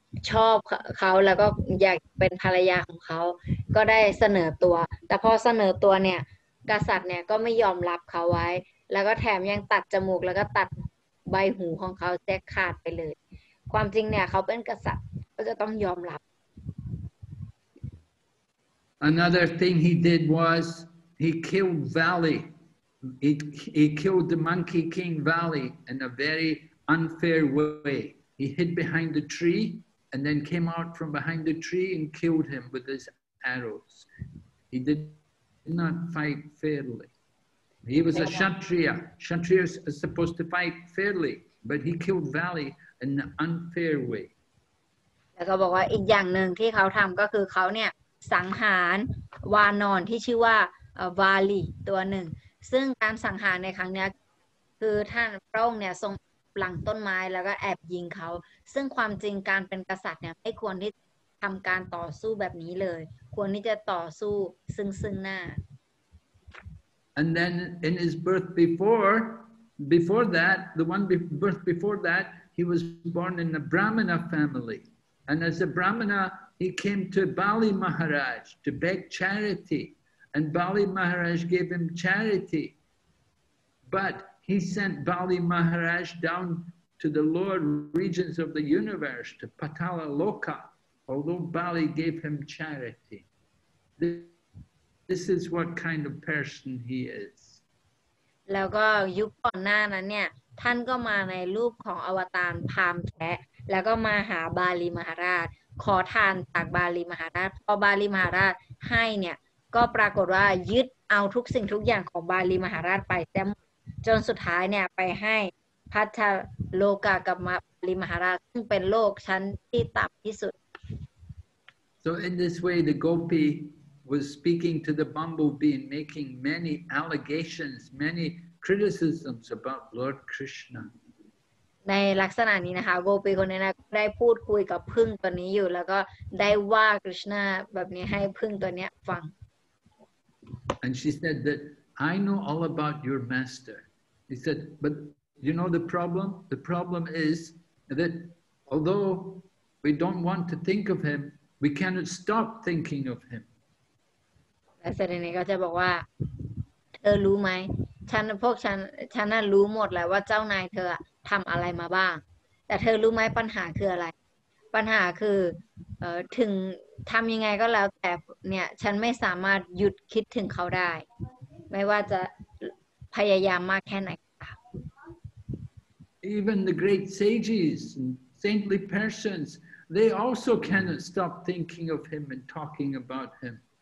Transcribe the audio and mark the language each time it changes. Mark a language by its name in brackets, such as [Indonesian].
[Thai] ชอบเขาแล้วก็อยากเป็นภรรยาของเขาก็ได้เสนอตัวแต่พอเสนอตัวเนี่ยกษัตริย์เนี่ยก็ไม่ยอมรับเขาไว้แล้วก็แถมยังตัดจมูกแล้วก็ตัดใบหูของเขาแทกขาดไปเลยความจริงเนี่ยเขาเป็นกษัตริย์ก็จะต้องยอมรับ [English] Another thing he did was he killed Valley. He killed the Monkey King Valley in a very unfair way. He hid behind the tree and then came out from behind the tree and killed him with his arrows. He did not fight fairly. He was a Kshatriya. Kshatriyas are supposed to fight fairly, but he killed Valley in an unfair way. [Thai] แล้วก็บอกว่าอีกอย่างหนึ่งที่เขาทำก็คือเขาเนี่ยสังหารวานอนที่ชื่อว่าวาลีตัวหนึ่งซึ่งการสังหารในครั้งนี้คือท่านพระองค์เนี่ยทรงหลังต้นไม้แล้วก็แอบยิงเขาซึ่งความจริงการเป็นกษัตริย์เนี่ยไม่ควรที่ทำการต่อสู้แบบนี้เลยควรที่จะต่อสู้ซึ่งหน้า [English] And then in his birth before that, the one birth before that, he was born in a Brahmana family. And as a Brahmana, he came to Bali Maharaj to beg charity. And Bali Maharaj gave him charity. But he sent Bali Maharaj down to the lower regions of the universe, to Patala Loka, although Bali gave him charity. This is what kind of person he is. [Thai] แล้วก็ยุคก่อนหน้านั้นเนี่ยท่านก็มาในรูปของอวตารพราหมณ์แคะแล้วก็มาหาบาลีมหาราชขอทานจากบาลีมหาราชพอบาลีมหาราชให้เนี่ยก็ปรากฏว่ายึดเอาทุกสิ่งทุกอย่างของบาลีมหาราชไปแต่จนสุดท้ายเนี่ยไปให้พัทโลกากับบาลีมหาราชซึ่งเป็นโลกชั้นที่ต่ำที่สุด [English] So in this way the Gopi was speaking to the bumblebee and making many allegations, many criticisms about Lord Krishna. [Thai] ในลักษณะนี้นะคะโกปีคนนี้นะได้พูดคุยกับผึ้งตัวนี้อยู่แล้วก็ได้ว่ากฤษณาแบบนี้ให้ผึ้งตัวนี้ฟัง [English] And she said that I know all about your master. He said, but you know the problem? The problem is that although we don't want to think of him, we cannot stop thinking of him. [Thai] และเสด็จนี้ก็จะบอกว่าเธอรู้ไหมพวกฉันน่ะรู้หมดแล้วว่าเจ้านายเธอทำอะไรมาบ้างแต่เธอรู้ไหมปัญหาคืออะไรปัญหาคือถึงทำยังไงก็แล้วแต่เนี่ยฉันไม่สามารถหยุดคิดถึงเขาได้ไม่ว่าจะพยายามมากแค่ไหน [English] Even the great sages and saintly persons, they also cannot stop thinking of him and talking about him.